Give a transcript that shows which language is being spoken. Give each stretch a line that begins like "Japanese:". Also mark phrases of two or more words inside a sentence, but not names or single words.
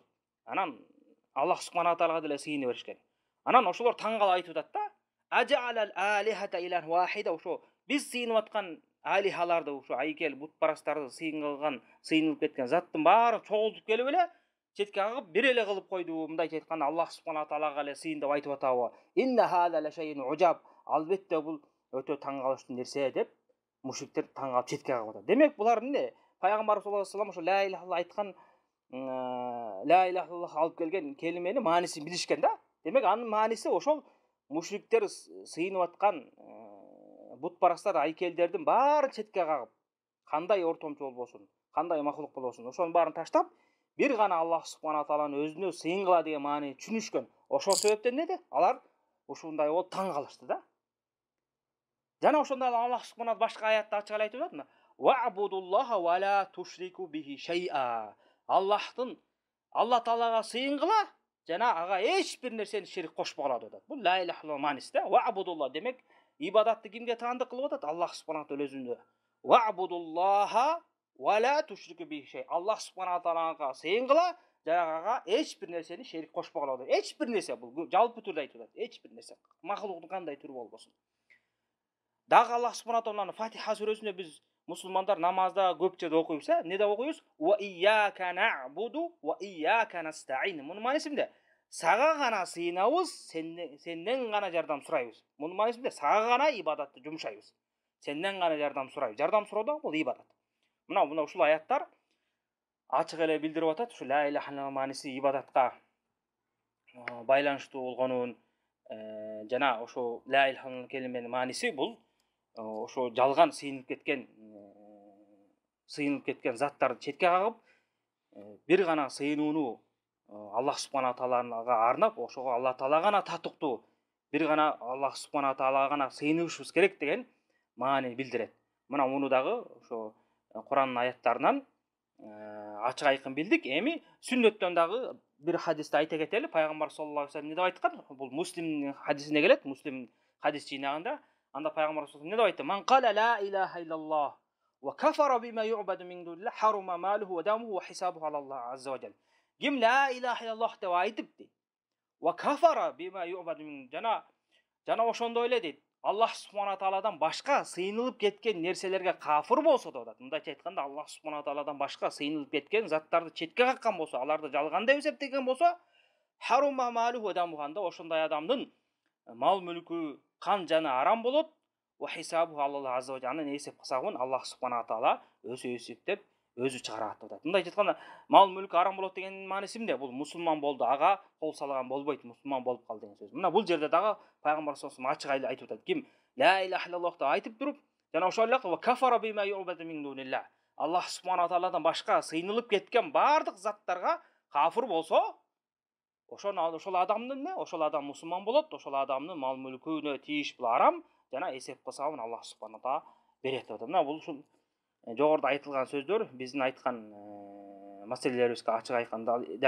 Kyrgyz: Анан Аллах субхана таалага деле сыйына беришкен. Анан ошолор таң калып айтып атат да,
Arabic: أجعل الآلهة إلها واحدا,
Kyrgyz: ошо биз сыйынып аткан алихаларды, ушу айкел бутпарастарды сыйынылып кеткен заттын баарын чогултуп келип эле четке кагып бир эле кылып койду. Мындайча айтканда Аллах субхана таалага эле сыйын деп айтып атабы?
Arabic: إن هذا لشيء عجاب.
Kyrgyz: Албетте бул өтө таң калыштуу нерсе деп мушриктер таң калып четке кагып атат. Демек, булар эмне? Пайгамбар
Arabic: صلى الله عليه وسلم
Kyrgyz: ошо
Arabic: لا إله إلا الله
Kyrgyz: айткан,
Arabic: لا إله إلا الله
Kyrgyz: алып келген келименин маанисин билишкен да. Демек, анын мааниси ошол мушриктер сыйынып аткан бутпарастар, айкелдердин баарын четке кагып, кандай ортомчу болбосун, кандай махлук болбосун, ошонун баарын таштап, бир гана Аллах субхана тааланын өзүнө сыйынгыла деген маанини түшүнүшкөн. Ошол себептен неде? Алар ушундай болуп таң калышты да. Жана ошондой Аллах субхана башка аятта ачык эле айтып атат.
Arabic: واعبدوا الله ولا تشركوا به شيئا.
Kyrgyz: Алла таалага сыйынгыла жана ага эч бир нерсени шерик кошпогула деп атат. Бул
Arabic: لا إله إلا الله
Kyrgyz: мааниси да. Вa'будуллах демек, ибадатты кимге таандык кылып атат? Аллах субхана таала өзүнө.
Arabic: واعبدوا الله ولا تشركوا به شيء.
Kyrgyz: Аллах субхана таалага сыйынгыла жана ага эч бир нерсени шерик кошпогула деп. Эч бир нерсе, бул жалпы түрдө айтып атат. Эч бир нерсе. Махлуктун кандай түрү болбосун. Дагы Аллах субхана тааланын Фатиха сүрөсүндө биз мусулмандар намазда көпчө окуйбуз, эмне деп окуйбуз?
Arabic: وإياك نعبد وإياك نستعين.
Kyrgyz: Мунун мааниси эмне? Сага гана сыйынабыз, сенден гана жардам сурайбыз. Мунун мааниси эмне? Сага гана ибадатты жумшайбыз. Сенден гана жардам сурайбыз. Жардам суроо да бул ибадат. Мына ушул аяттар ачык эле билдирип атат. Ушу
Arabic: لا إله إلا الله
Kyrgyz: мааниси ибадатка байланыштуу болгонун, жана ошо
Arabic: لا إله إلا الله
Kyrgyz: келименин мааниси бул ошо жалган сыйынып кеткен заттарды четке кагып, бир гана сыйынууну Аллах субхана таалага арнап, ошого Алла таала гана татыктуу, бир гана Аллах субхана таалага гана сыйынышыбыз керек деген маанини билдирет. Мына муну дагы ошо Курандын аяттарынан ачык айкын билдик. Эми сүннөттөн дагы бир хадисти айта кетели. Пайгамбар
Arabic: صلى الله عليه وسلم
Kyrgyz: не деп айткан? Бул Муслимдин хадисине келет. Муслим хадис жыйнагында. Анда пайгамбар
Arabic: صلى الله عليه وسلم
Kyrgyz: не деп айтты?
Arabic: من قال لا إله إلا الله وكفر بما يعبد من دون الله حرم ماله ودمه وحسابه على الله عز وجل.
Kyrgyz: Ким
Arabic: لا إله إلا الله
Kyrgyz: деп айтыпты.
Arabic: وكفر بما يعبد من
Kyrgyz: жана ошондой эле дейт. Аллах субхана тааладан башка сыйынылып кеткен нерселерге кафыр болсо да, мындайча айтканда Аллах субхана тааладан башка сыйынылып кеткен заттарды четке каккан болсо, аларды жалган деп эсептеген болсо,
Arabic: حرم ماله
Kyrgyz: дамуганда ошондой адамдын мал мүлкү, кан жаны арам болот.
Arabic: وحسابه على الله عز وجل.
Kyrgyz: Эсеп кысабын Аллах субхана таала өзү эсептеп, өзү чыгарат деп атат. Мындайча айтканда мал мүлкү арам болот дегендин мааниси эмне? Бул мусулман болду, ага кол салган болбойт, мусулман болуп кал деген сөз. Мына бул жерде дагы пайгамбар
Arabic: صلى الله عليه وسلم
Kyrgyz: ачык айтып атат. Ким
Arabic: لا إله إلا الله
Kyrgyz: деп айтып туруп, жана ошол эле
Arabic: وكفر بما يعبد من دون الله.
Kyrgyz: Аллах субхана тааладан башка сыйынылып кеткен бардык заттарга кафыр болсо, ошол адамдын эмне? Ошол адам мусулман болот, ошол адамдын мал мүлкүнө тийиш бул арам, жана эсеп кысабын Аллах субхана таала берет деп атат. Мына бул ушул жогоруда айтылган сөздөр биздин айткан маселелерибизге ачык айкын далил.